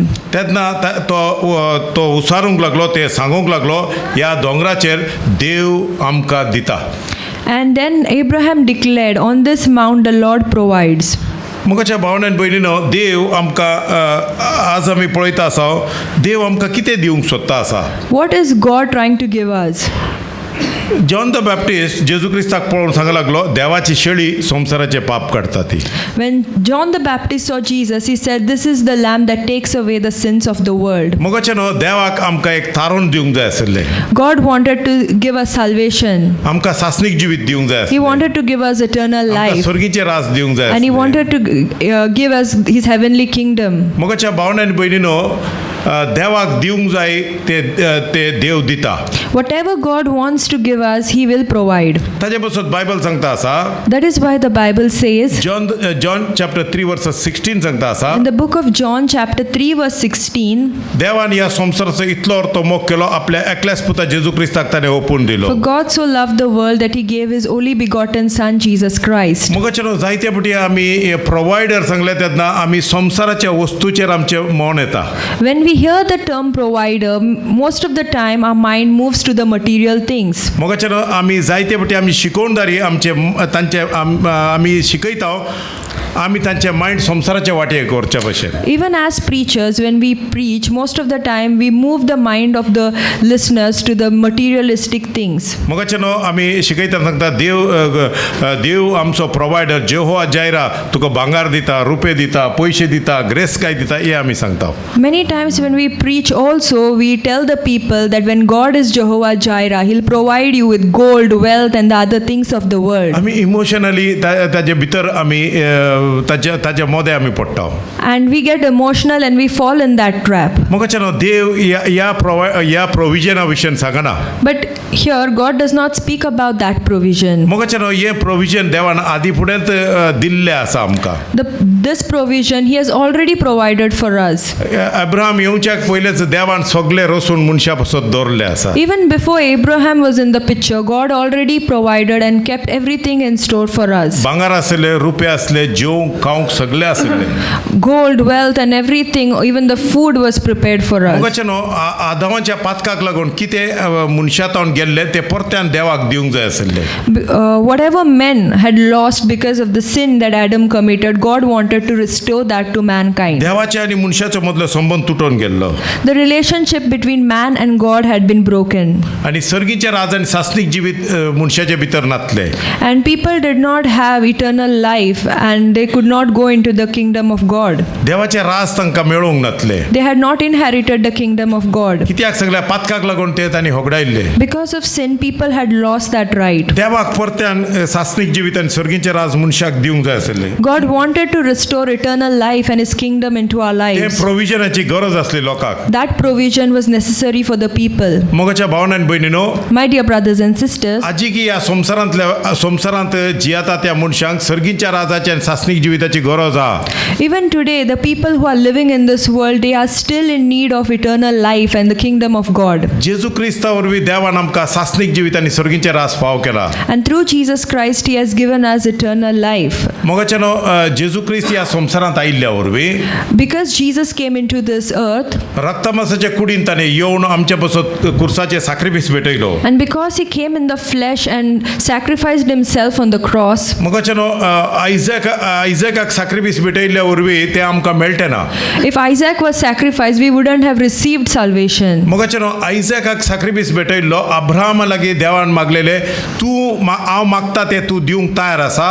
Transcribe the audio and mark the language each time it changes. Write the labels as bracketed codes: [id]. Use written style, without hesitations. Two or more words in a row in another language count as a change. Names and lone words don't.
[kok] तेन्ना तो उसारूंक लागलो, ते सांगूंक लागलो, ह्या दोंगराचेर देव आमकां दिता. [en] And then Abraham declared, on this mount the Lord provides. [kok] मोगाच्या भावनान भयणीनो, देव आमकां आज आमी पळयता आसा, देव आमकां कितें दिवंक सोदता आसा. [en] What is God trying to give us? [kok] जॉन द बॅप्टिस्ट जेजू क्रिस्ताक पळोवन सांगूंक लागलो, देवाची शेळी संवसाराचे पाप काडटा ती. [en] When John the Baptist saw Jesus, he said, this is the lamb that takes away the sins of the world. [kok] मोगाचेनो, देवाक आमकां एक तारून दिवंक जाय आसलें. [en] God wanted to give us salvation. [kok] आमकां सासणीक जिवीत दिवंक जाय [en] He [kok] आसलें. [en] wanted to give us eternal [kok] आमकां [en] life. [kok] स्वर्गीचे राज दिवंक जाय [en] And he [kok] आसलें. [en] wanted to give us his heavenly kingdom. [kok] मोगाच्या भावनान भयणीनो, देवाक दिवंक जाय ते देव दिता. [en] Whatever God wants to give us, he will provide. [kok] ताजे पासून बायबल सांगता आसा, [en] That is why the Bible says, [kok] जॉन चॅप्टर 3 वर्स 16 सांगता आसा, [en] in the book of John chapter 3 verse 16, [kok] देवान ह्या संवसाराचो इतलो अर्थ मोग केलो, आपल्या एकल्याच पुता जेजू क्रिस्ताक ताणें ओपून दिलो. [en] for God so loved the world that he gave his only begotten son Jesus Christ. [kok] मोगाचेनो, जायते फावटी आमी प्रोवायडर सांगले तेन्ना आमी संवसाराच्या वस्तूचेर आमचें मन येता. [en] When we hear the term provider, most of the time our mind moves to the material things. [kok] मोगाचेनो, आमी जायते फावटी आमी शिकोवणदारी आमी शिकयता, आमी तांचे मायंड संवसाराच्या वाटेर करचे भशेन. [en] Even as preachers, when we preach, most of the time we move the mind of the listeners to the materialistic things. [kok] मोगाचेनो, आमी शिकयता सांगता, देव आमचो प्रोवायडर, जेहोवा जायरा तुका भांगार दिता, रुपे दिता, पयशे दिता, ग्रेस काय दिता, हे आमी सांगता. [en] Many times when we preach also, we tell the people that when God is Jehovah Jireh, He'll provide you with gold, wealth, and the other things of the world. [kok] आमी इमोशनली ताजे भितर आमी ताच्या मोदे आमी पडटा. [en] And we get emotional and we fall in that trap. [kok] म्हाका न्हू देव ह्या प्रोविजना विशयन सांगना. [en] But here, God does not speak about that provision. [kok] म्हाका न्हू हे प्रोविजन देवान आदी फुडेंच दिल्लें आसा आमकां. [en] This provision He has already provided for us. [kok] अब्राहम येवच्याक पयलेच देवान सगळे रचून मनशा पासत दवरले आसा. [en] Even before Abraham was in the picture, God already provided and kept everything in store for us. [kok] भांगार आसले, रुपे आसले, जेवंक खावंक सगळे आसले. [en] Gold, wealth, and everything, even the food was prepared for us. [kok] म्हाका न्हू आदामाच्या पातकाक लागून कितें मनशातावन गेल्ले ते परत्यान देवाक दिवंक जाय आसले. [en] Whatever men had lost because of the sin that Adam committed, God wanted to restore that to mankind. [kok] देवाचे आनी मनशाचो मदलो संबंध तुटून गेल्लो. [en] The relationship between man and God had been broken. [kok] आनी सर्गीच्या राजान सासनीक जिवीत मनशाचे भितर नातले. [en] And people did not have eternal life and they could not go into the kingdom of God. [kok] देवाचे राज तांकां मेळोवंक नातले. [en] They had not inherited the kingdom of God. [kok] कित्याक सगळ्या पातकाक लागून ते तांणी होगडायल्ले. [en] Because of sin, people had lost that right. [kok] देवाक परत्यान सासनीक जिवीत आनी सर्गीचे राज मनशाक दिवंक जाय आसले. [en] God wanted to restore eternal life and His kingdom into our [kok] ते [en] lives. [kok] प्रोविजनाची गरज आसली लोकांक. [en] That provision was necessary for the people. [kok] मोगाच्या भावनान भयणीनो, [en] My dear brothers and sisters, [kok] आजी की ह्या संवसारांत जियेता त्या मनशांक सर्गीच्या राजाची आनी सासनीक जिविताची गरज आहा. [en] even today, the people who are living in this world, they are still in need of eternal life and the kingdom of God. [kok] जेजू क्रिस्ता वरवीं देवान आमकां सासनीक जिवीत आनी सर्गीचे राज फाव केला. [en] And through Jesus Christ, He has given us eternal life. [kok] मोगाच्या न्हू जेजू क्रिस्त ह्या संवसारांत आयिल्ल्या वरवीं [en] Because Jesus came into this earth, [kok] रक्तमांसाच्या कुडीन ताणें येवन आमच्या पासत कुर्साचे साक्रिफीस भेटयलो. [en] and because He came in the flesh and sacrificed Himself on the cross, [kok] मोगाच्या न्हू आयझॅकाक साक्रिफीस भेटयल्ल्या वरवीं तें आमकां मेळटें ना. [en] if Isaac was sacrificed, we wouldn't have received salvation. [kok] मोगाच्या न्हू आयझॅकाक साक्रिफीस भेटयल्लो अब्राहमा लागीं देवान मागलेलें हांव मागता तें तूं दिवंक तयार आसा.